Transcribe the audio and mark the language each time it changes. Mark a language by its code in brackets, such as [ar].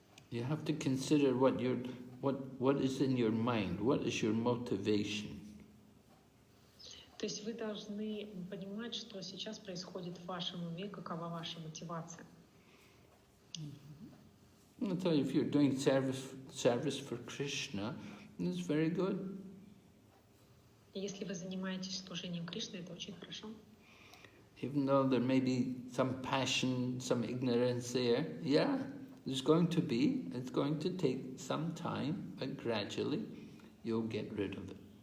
[en] You have to consider what is in your mind, what is your motivation. [ru] То есть вы должны понимать, что сейчас происходит в вашем уме, какова ваша мотивация. [en] So if you're doing service for Kṛṣṇa, it's very good. [ru] Если вы занимаетесь служением Кришны, это очень хорошо. [en] Even though there may be some passion, some ignorance there, yeah, there's going to be. It's going to take some time, but gradually you'll get rid of it.